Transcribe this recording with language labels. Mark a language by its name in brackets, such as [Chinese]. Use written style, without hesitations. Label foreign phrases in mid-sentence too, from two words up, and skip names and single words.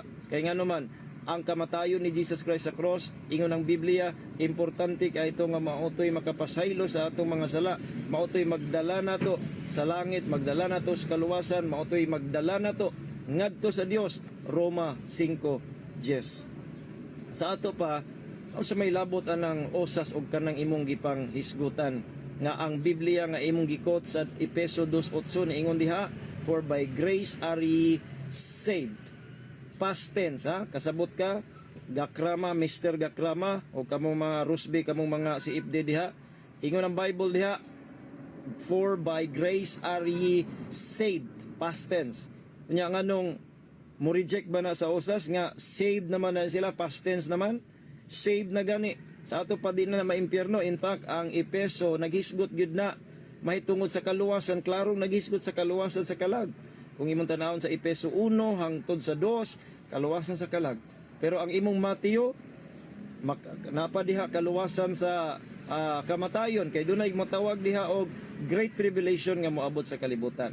[Cebuano] Kay ngano man ang kamatayon ni Jesus Christ sa cross, ingon ang Biblia, importante kay ito nga mautoy makapasaylo sa atong mga sala, mautoy magdala nato sa langit, magdala nato sa kaluwasan, mautoy magdala nato ngadto sa Dios. Roma 5:10. Sa ato pa, sa may labot anang osas og kanang imong gipang hisgutan nga ang Biblia nga imong gikot sa Efeso 2:8 ingon diha, [English] for by grace are ye saved. Past tense [Cebuano] ha, kasabot ka gakrama, Mr. Gakrama o kamong mga Rusby, kamong mga CFD diha, ingon ang Bible diha, [English] for by grace are ye saved. Past tense. [Cebuano] Nya nganong mo reject ba na sa usas nga saved naman na sila, [English] past tense [Cebuano] naman, saved na gani. Sa ato pa din na maimpyerno. [English] In fact, [Cebuano] ang Epeso naghisgot gyud na mahitungod sa kaluwasan, klarong naghisgot sa kaluwasan sa kalag. Kung imong tanawon sa Epeso 1 hangtod sa 2, kaluwasan sa kalag. Pero ang imong Mateo napa diha kaluwasan sa kamatayon kay dunay matawag diha og [English] great tribulation [Cebuano] nga moabot sa kalibutan.